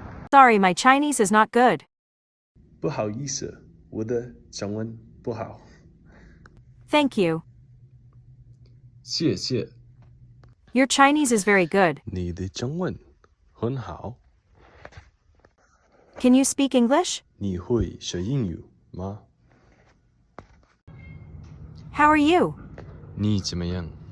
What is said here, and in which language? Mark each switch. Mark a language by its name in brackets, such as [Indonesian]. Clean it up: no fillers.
[English] Sorry, my Chinese is not good. [Chinese] 不好意思，我的中文不好。 [English] Thank you. [Chinese] 谢谢， [English] Your Chinese is very good. [Chinese] 你的中文很好。 [English] Can you speak English? [Chinese] 你会说英语吗？ [English] How are you? [Chinese] 你怎么样？